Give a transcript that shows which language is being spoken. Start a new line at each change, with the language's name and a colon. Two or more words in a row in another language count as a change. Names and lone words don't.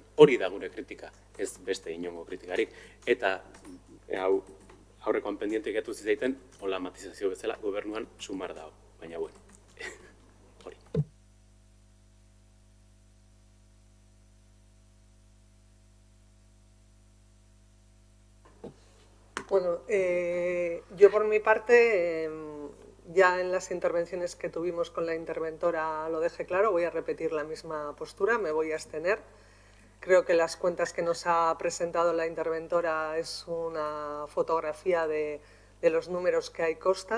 Basque: Hori da gure kritika, ez beste inongo kritikarik. Eta hau aurrekoan pendiente gatu zizaiten, hola matizazio bezala gobernuan sumar dago, baina bueno, hori.
Spanish: Bueno, yo por mi parte, ya en las intervenciones que tuvimos con la interventora lo dejé claro, voy a repetir la misma postura, me voy a abstener. Creo que las cuentas que nos ha presentado la interventora es una fotografía de los números que ahí constan.